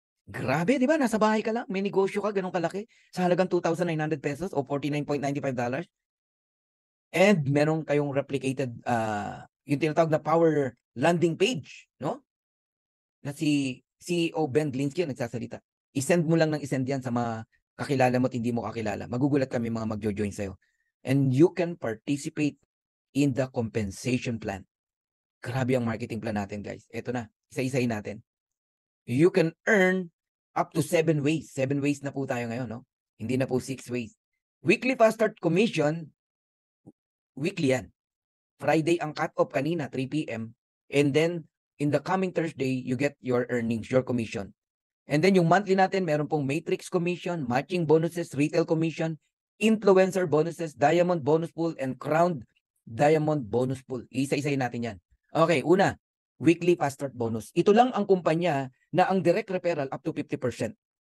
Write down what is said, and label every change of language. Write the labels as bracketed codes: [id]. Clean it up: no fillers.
[tl] Grabe, di ba? Nasa bahay ka lang, may negosyo ka, ganun kalaki, sa halagang 2,900 pesos o $49.95. And meron kayong replicated, yung tinatawag na power landing page, no? Na si CEO Ben Glinsky ang nagsasalita. I-send mo lang ng i-send yan sa mga kakilala mo at hindi mo kakilala. Magugulat kami mga magjo-join sa'yo. [en] And you can participate in the compensation plan. [tl] Grabe ang marketing plan natin, guys. Ito na, isa-isahin natin. [en] You can earn up to 7 ways. [tl] 7 ways na po tayo ngayon, no? Hindi na po 6 ways. [en] Weekly fast start commission, weekly yan. [tl] Friday ang cut-off kanina, [en] 3 p.m. And then, in the coming Thursday, you get your earnings, your commission. And then [tl] yung monthly natin, meron pong [en] matrix commission, matching bonuses, retail commission, influencer bonuses, diamond bonus pool, and crowned diamond bonus pool. [tl] Isa-isahin natin yan. Okay, una, weekly fast start bonus. Ito lang ang kumpanya na ang direct referral up to 50%.